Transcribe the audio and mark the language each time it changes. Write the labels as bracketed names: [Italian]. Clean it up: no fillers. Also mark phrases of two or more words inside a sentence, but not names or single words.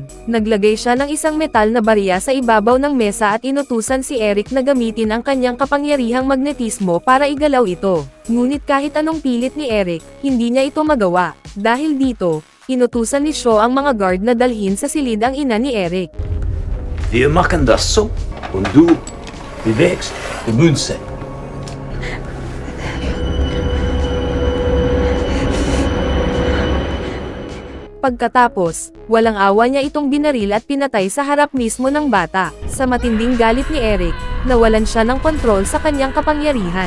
[Filipino] Naglagay siya ng isang metal na barya sa ibabaw ng mesa at inutusan si Eric na gamitin ang kanyang kapangyarihang magnetismo para igalaw ito. Ngunit kahit anong pilit ni Eric, hindi niya ito magawa. Dahil dito, inutusan ni Shaw ang mga guard na dalhin sa silid ang ina ni Eric. [German] Wir machen das so und du bewegst die Münze. [Filipino] Pagkatapos, walang awa niya itong binaril at pinatay sa harap mismo ng bata. Sa matinding galit ni Eric, nawalan siya ng kontrol sa kanyang kapangyarihan.